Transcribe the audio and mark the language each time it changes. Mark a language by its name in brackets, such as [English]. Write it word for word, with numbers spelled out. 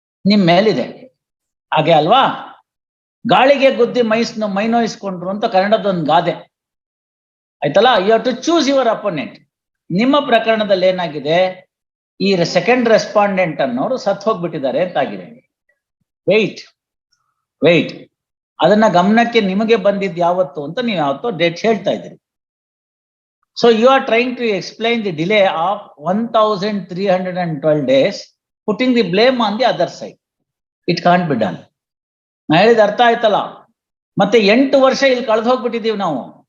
[Kannada] ನಿಮ್ ಮೇಲಿದೆ, ಹಾಗೆ ಅಲ್ವಾ? ಗಾಳಿಗೆ ಗುದ್ದಿ ಮೈಸ್ನು ಮೈನೋಯಿಸ್ಕೊಂಡ್ರು ಅಂತ ಕನ್ನಡದೊಂದು ಗಾದೆ, ಆಯ್ತಲ್ಲ? [English] You have to choose your opponent. [Kannada] ನಿಮ್ಮ ಪ್ರಕರಣದಲ್ಲಿ ಏನಾಗಿದೆ, ಈ ಸೆಕೆಂಡ್ ರೆಸ್ಪಾಂಡೆಂಟ್ ಅನ್ನೋರು ಸತ್ ಹೋಗ್ಬಿಟ್ಟಿದ್ದಾರೆ ಅಂತಾಗಿದೆ. ವೆಯ್ಟ್ ವೆಯ್ಟ್ ಅದನ್ನ ಗಮನಕ್ಕೆ ನಿಮಗೆ ಬಂದಿದ್ದು ಯಾವತ್ತು ಅಂತ ನೀವು ಯಾವತ್ತೋ ಡೇಟ್ ಹೇಳ್ತಾ ಇದ್ದೀರಿ. [English] So you are trying to explain the delay of one thousand three hundred twelve days, putting the blame on the other side. It can't be done. [Kannada] ನಾ ಹೇಳಿದ ಅರ್ಥ ಆಯ್ತಲ್ಲ? ಮತ್ತೆ ಎಂಟು ವರ್ಷ ಇಲ್ಲಿ ಕಳೆದು ಹೋಗ್ಬಿಟ್ಟಿದ್ದೀವಿ ನಾವು.